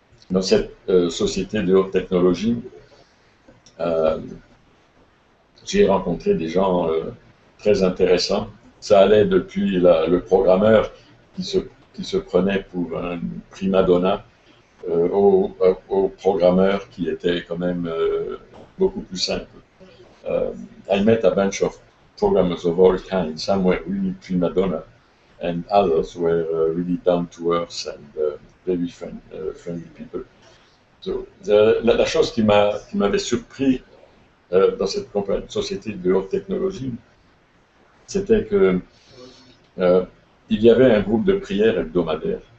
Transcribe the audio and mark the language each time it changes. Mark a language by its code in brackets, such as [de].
[fr] Dans cette société de haute technologie, j'ai rencontré des gens très intéressants. Ça allait depuis le programmeur qui se prenait pour un prima donna au programmeur qui était quand même beaucoup plus simple. [en] I met a bunch of programmers of all kinds. Some were really prima donna, and others were really down to earth and very friendly people. [fr] So, la chose qui m'avait surpris dans cette société de haute technologie, c'était que il y avait un groupe de prière hebdomadaire.